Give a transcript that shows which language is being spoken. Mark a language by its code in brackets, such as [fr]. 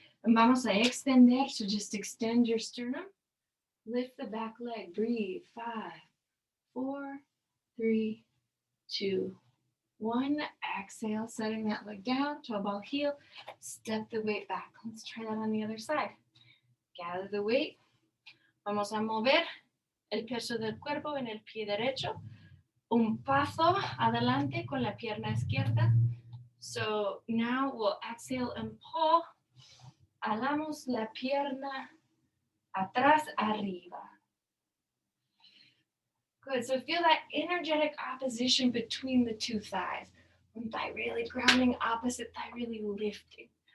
[en] And [es] vamos a extender. [en] So just extend your sternum. Lift the back leg. Breathe. 5, 4, 3, 2, One, exhale, setting that leg down, toe ball heel, step the weight back. Let's try that on the other side. Gather the weight. [es] Vamos a mover el peso del cuerpo en el pie derecho. Un paso adelante con la pierna izquierda. [en] So now we'll exhale and pull. [es] Alamos la pierna atrás, arriba. [en] Good. So feel that energetic opposition between the two thighs. One thigh really grounding, opposite thigh really lifting.